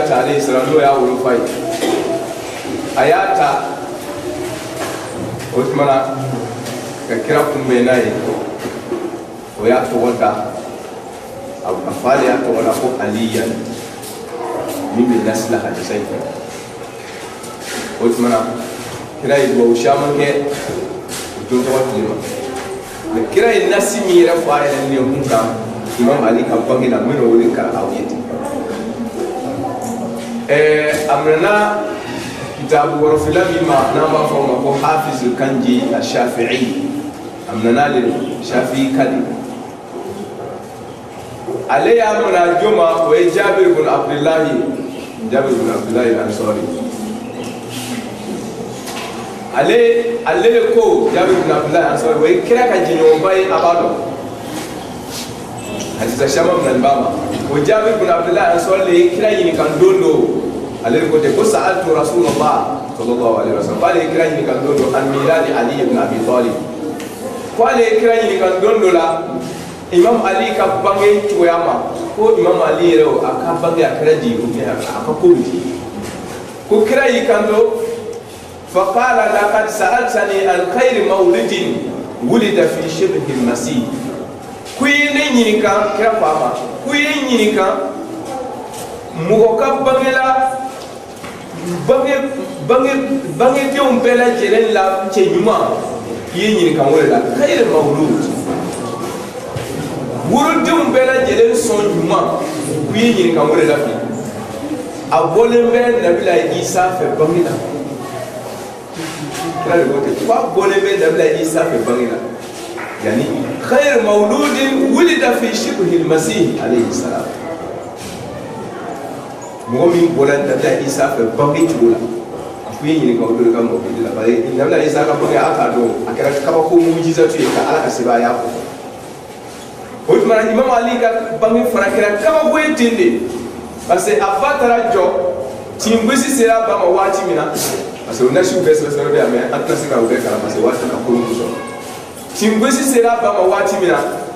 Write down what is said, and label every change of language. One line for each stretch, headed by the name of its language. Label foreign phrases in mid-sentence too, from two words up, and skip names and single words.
Bambara: ta ale sira n'o y'a wolofa ye a y'a ta o tuma na ka kira kunbɛn n'a ye o y'a tɔgɔ da a fa de y'a tɔgɔ da ko aliyan min bɛ nasila hadisa in fɛ o tuma na kira ye duwawu caman kɛ o don tɔgɔ tile ma mɛ kira ye nasi min yɛrɛ fɔ a yɛrɛ ni kun kan imam ali ka bange la min y'o de ka aw ye ten a minɛna kitabu wɔrɔfila min ma n'an b'a fɔ o ma ko hafiz kanji al-shafi'i a minɛna ale shafi'i kadi ale y'a minɛ joma o ye jabir bin abdullahi al-ansari ale de ko jabir bin abdullahi al-ansari o ye kira ka jɛɲɔgɔnba ye a b'a dɔn hadisa caman minɛli b'a ma o jabir bin abdullahi al-ansari de ye kira ɲininka don dɔ ale de ko ten ko
Arabic: سألت رسول الله صلى الله عليه وسلم
Bambara: k'ale ye kira ɲininka don dɔ an miladi ali ibn abi talib k'ale ye kira ɲininka don dɔ la imam ali ka bange cogoya ma ko imam ali yɛrɛ o a ka bange a kɛra di a ka ko bi ko kira y'i kanto
Arabic: فقال لقد سألتني عن خير مولود ولد في شبه المسيح
Bambara: ku ye ne ɲininka kira fa ma ku ye ɲininka mɔgɔ ka bangedenw bɛɛ lajɛlen la cɛ ɲuman i ye ɲininka o de la
Arabic: خير مولود
Bambara: wolodenw bɛɛ lajɛlen sɔn ɲuman u ye ɲininka o de la bi a bɔlen bɛ nabila isa fɛ bange la kira de ko ten ko a bɔlen bɛ nabila isa fɛ bange la
Arabic: يعني خير مولود ولد في شبه المسيح عليه السلام
Bambara: mɔgɔ min bɔla nabila isa fɛ bange cogo la a ko ye ɲininka o de ka mɔgɔ la bari nabila isa ka bange a k'a dɔn a kɛra kabako mujizatu ye ka ala ka sebaaya fɔ o tuma na imam ali ka bange fana kɛra kabako ye ten de
French: parce que
Bambara: a ba taara jɔ tin gosi sera a ba ma waati min na
French: parce que
Bambara: o nasiw bɛɛ sɛbɛsɛbɛ bɛ yan mɛ an tɛna se ka o bɛɛ kalan
French: parce que
Bambara: waati ka kolon sɔrɔ tin gosi sera a ba ma waati min na